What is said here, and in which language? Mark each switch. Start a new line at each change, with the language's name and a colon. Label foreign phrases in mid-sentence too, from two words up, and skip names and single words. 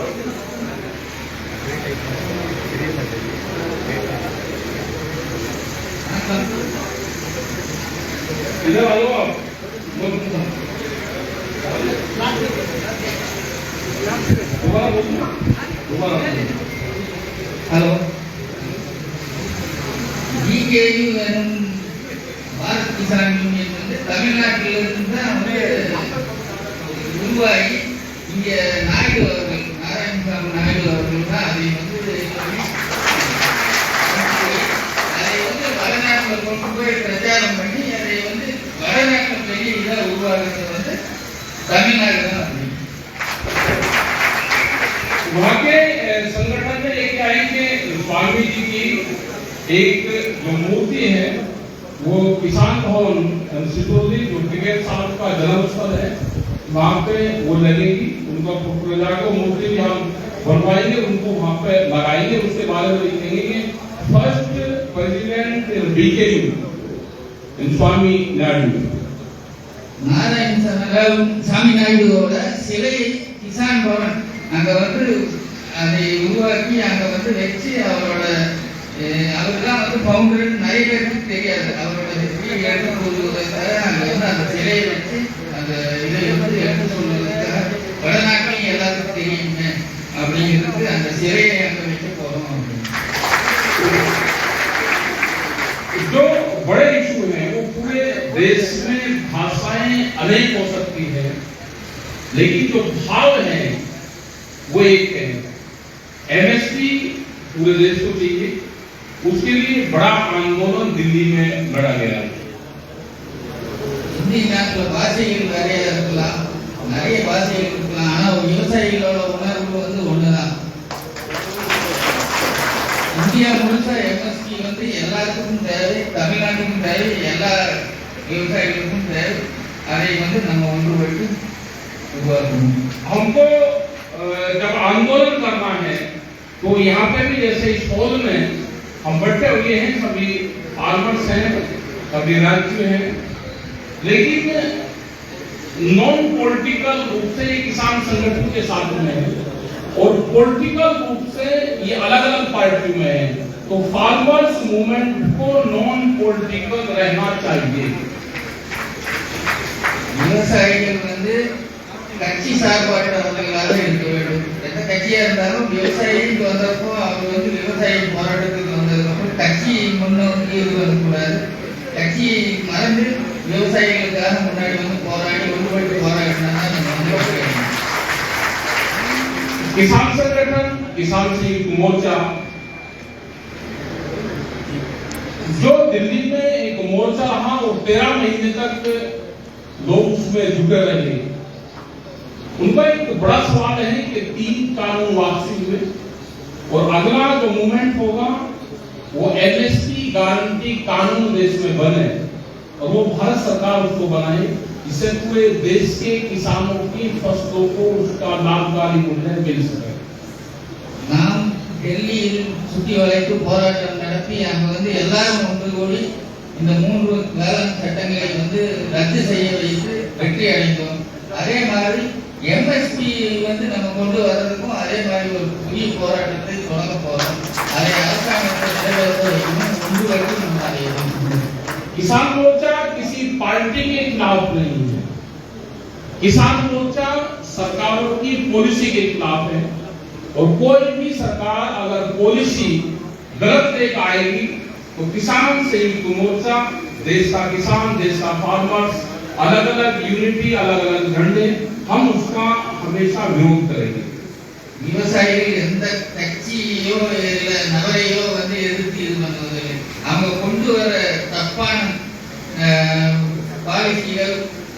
Hindi: इधर आओ आप।
Tamil: हेलो BKU भारत किसान यूनियन வந்து தமிழ்நாட்டில் இருந்து உருவாகி இங்க நாயுடு அவர்கள் நாராயணசாமி நாயுடு அவர்கள் தான் அதை வடநாட்டில் கொண்டு போய் பிரச்சாரம் பண்ணி அதை வடநாட்டில் பெரிய இதாக உருவாக்குறது தமிழ்நாடு தான்।
Hindi: वहाँ के संगठन में लेके आएंगे स्वामी जी की एक जो मूर्ति है वो किसान भवन सितौली जो टिकट साहब का जन्म स्थल है वहाँ पे वो लगेगी। उनका फोटो लगाकर मूर्ति भी हम बनवाएंगे, उनको वहाँ पे लगाएंगे। उसके बारे में लिखेंगे
English: first president
Hindi: BKU स्वामी नायडू
Tamil: நாராயணசாமி நாயுடுவோட சிலை கிசான் பவன் அங்க அதை உருவாக்கி அங்க வச்சு அவரோட அவர்தான் ஃபவுண்டர் நிறைய பேருக்கு தெரியாது। அவரோட எடுத்துக்கொள்வதற்காக அங்க அந்த சிலையை வச்சு அந்த இதை எடுத்து சொல்வதற்காக வடநாட்டில் எல்லாத்துக்கும் தெரியுங்க அப்படிங்கிறது அந்த சிலையை அங்க வைக்க போறோம் அப்படின்னு।
Hindi: जो बड़े इशू हैं वो पूरे देश में भाषाएं अनेक हो सकती है लेकिन जो भाव है वो एक है। MSP पूरे देश को चाहिए, उसके लिए बड़ा आंदोलन दिल्ली में लड़ा गया है।
Tamil: हिंदी நாட்டுல பாஷைகள் நிறைய இருக்கலாம், நிறைய பாஷைகள் இருக்கலாம், ஆனா விவசாயிகளோட உணர்வு ஒண்ணுதான்। இந்தியா முழுசா MSP எல்லாருக்கும் தேவை, தமிழ்நாட்டுக்கும் தேவை, எல்லா விவசாயிகளுக்கும் தேவை। அதை நம்ம ஒன்றுபட்டு உருவாக்கணும்।
Hindi: हमको जब आंदोलन करना है तो यहाँ पे भी जैसे इस हॉल में हम बैठे हुए हैं, सभी फार्मर्स हैं, सभी राज्य हैं, लेकिन
English: non political
Hindi: रूप से किसान संगठन के साथ में है और पॉलिटिकल रूप से ये अलग अलग पार्टी में है। तो
English: farmers movement
Hindi: को
English: non political
Hindi: रहना चाहिए।
Tamil: விவசாயிகள் கட்சி சார்பாற்றவர்களாக இருக்க வேண்டும்। எந்த கட்சியா இருந்தாலும் விவசாயிக்கு வந்தப்போ அவர் விவசாய போராட்டத்துக்கு வந்ததுக்கப்புறம் கட்சி முன்னோக்கி வரக்கூடாது। கட்சியை மறந்து விவசாயிகளுக்காக முன்னாடி போராடி ஒன்றுபட்டு போராடினா நம்ம
Hindi: किसान संगठन किसान संयुक्त मोर्चा जो दिल्ली में एक मोर्चा रहा और 13 महीने तक लोग उसमें जुटे रहे। उनका एक बड़ा सवाल है कि 3 कानून वापसी हुए और अगला जो मूवमेंट होगा वो MSP गारंटी कानून देश में बने और वो भारत सरकार उसको बनाए, इससे पूरे देश के किसानों की फसलों को उसका लाभकारी मूल्य मिल सके।
Tamil: நாம் டெல்லியில் சுற்றி வளைத்து போராட்டம் நடத்தி அங்க எல்லாரும் ஒன்று கூடி இந்த 3 வேளாண் சட்டங்களை ரத்து செய்ய வைத்து வெற்றி அடைந்தோம்। அதே மாதிரி MSP நம்ம கொண்டு வர்றதுக்கும் அதே மாதிரி ஒரு புதிய போராட்டத்தை தொடங்க போறோம்। அதை அரசாங்கத்தை நிறைவேற்ற ஒன்றுபட்டு நம்ம அடையணும்।
Hindi: किसान मोर्चा किसी पार्टी के खिलाफ नहीं है, किसान मोर्चा सरकारों की पॉलिसी के खिलाफ है और कोई भी सरकार अगर पॉलिसी गलत लेकर आएगी तो किसान संयुक्त मोर्चा, देश का किसान, देश का फार्मर्स, अलग अलग यूनिटी, अलग अलग झंडे, हम उसका हमेशा विरोध करेंगे।
Tamil: விவசாயிகள் எந்த கட்சியோ இல்ல நபரையோ எதிர்த்து இது பண்ணுவதில்லை। அவங்க கொண்டு வர தப்பான பாலிசிகள்